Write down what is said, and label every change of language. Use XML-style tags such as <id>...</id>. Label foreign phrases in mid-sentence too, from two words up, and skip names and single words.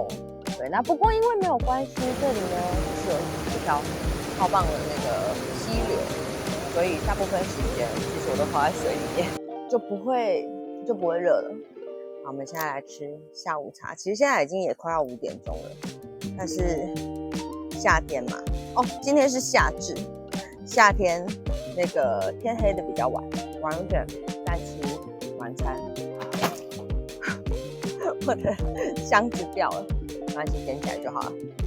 <zh>對，那不過因為沒有關係，這裡呢是有一條超棒的那個溪流。所以大部分時間其實我都泡在水裡面，就不會熱了。好，我們現在來吃下午茶。其實現在已經也快要5點鐘了，但是夏天嘛，今天是夏至，夏天那個天黑的比較晚，晚一點再吃晚餐。我的箱子掉了，沒關係，撿起來就好了。</zh>